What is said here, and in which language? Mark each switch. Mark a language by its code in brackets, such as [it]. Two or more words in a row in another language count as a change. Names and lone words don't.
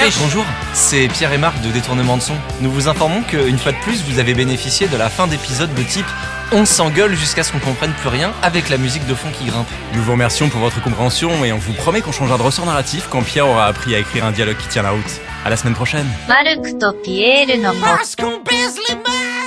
[fr] Bonjour, c'est Pierre et Marc de Détournement de Son. Nous vous informons qu'une fois de plus, vous avez bénéficié de la fin d'épisode de type on s'engueule jusqu'à ce qu'on comprenne plus rien avec la musique de fond qui grimpe. Nous vous remercions pour votre compréhension et on vous promet qu'on changera de ressort narratif quand Pierre aura appris à écrire un dialogue qui tient la route. À la semaine prochaine. [ja] マルクとピエールの [fr] Parce qu'on baise les meufs.